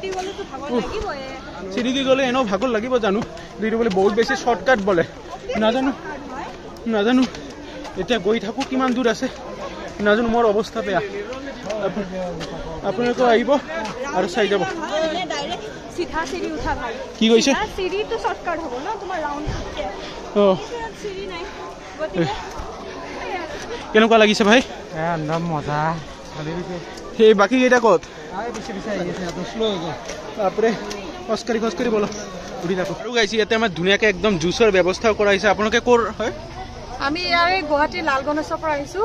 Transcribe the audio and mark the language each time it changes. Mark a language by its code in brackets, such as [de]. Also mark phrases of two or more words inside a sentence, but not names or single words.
[as] চিৰি দি গ'লে এনেও ভাগৰ লাগিব জানো, কিন্তু বোলে বহুত বেছি শ্বৰ্টকাট বোলে। নাজানো এতিয়া গৈ থাকোঁ কিমান দূৰ আছে নাজানো। মোৰ অৱস্থা বেয়া। আপোনালোকে আহিব আৰু চাই যাব। [hi] सीधा सीढ़ी उठा भाई [as] কি কৈছে [hi] सीढ़ी तो शॉर्टकट हो ना तुम्हारा राउंड ও सीढ़ी नहीं गति [as] কেনেকুৱা লাগিছে ভাই একদম মজা এই বাকি কেইটা ক'ত বাপৰে খোজকাঢ়ি বলো উঠি থাকো আৰু গাইছে ইয়াতে আমাৰ ধুনীয়াকৈ একদম জুচৰ ব্যৱস্থাও কৰা হৈছে আপোনালোকে ক'ৰ হয় আমি ইয়াৰে গুৱাহাটী লাল গণেশৰ পৰা আহিছো